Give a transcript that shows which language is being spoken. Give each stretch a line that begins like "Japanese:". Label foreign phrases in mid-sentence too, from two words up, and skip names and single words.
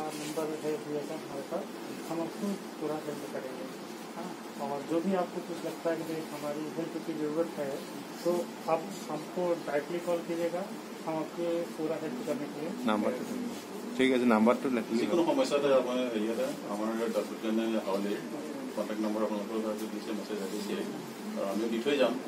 Hindi: नंबर है भैया का हमारे पास, हम आपको पूरा हेल्प करेंगे। हाँ, और जो भी आपको कुछ लगता है कि हमारी हेल्प की ज़रूरत है तो आप हमको डायरेक्टली कॉल कीजिएगा, हम आपके पूरा हेल्प करने के लिए।
Assamese: नंबर ঠিক আছে, নাম্বাৰটো যিকোনো সমস্যাতে আমাৰ হেৰিয়াতে আমাৰ ডক্টৰ হাউলি
English: contact number
Assamese: আপোনালোকৰ ঘৰত দিছে, মেছেজ আহিছে আৰু আমি দি থৈ যাম।